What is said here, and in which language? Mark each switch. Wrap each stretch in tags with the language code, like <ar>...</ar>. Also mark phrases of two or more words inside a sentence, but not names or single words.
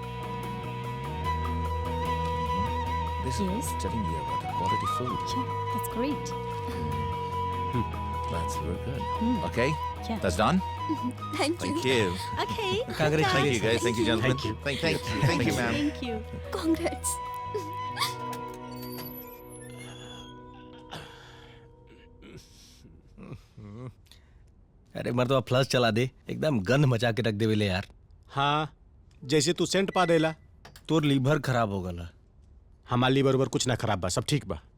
<en>This is telling you about the quality food. Yeah, that's great. That's very good. Okay, Yeah. that's done. Thank you. Thank you. Okay. Congratulations. Thank you, guys. Thank you, gentlemen. Thank you. Thank you, ma'am. Thank you. Congrats.</en> <bho>अरे मर्दवा फ्लश चला दे, एकदम गंध मचा के रख देवेले यार। हाँ, जैसे तू सेंट पा देला। तोर लीवर खराब हो गला। हमार लीवर उवर कुछ ना खराब बा, सब ठीक बा।</bho>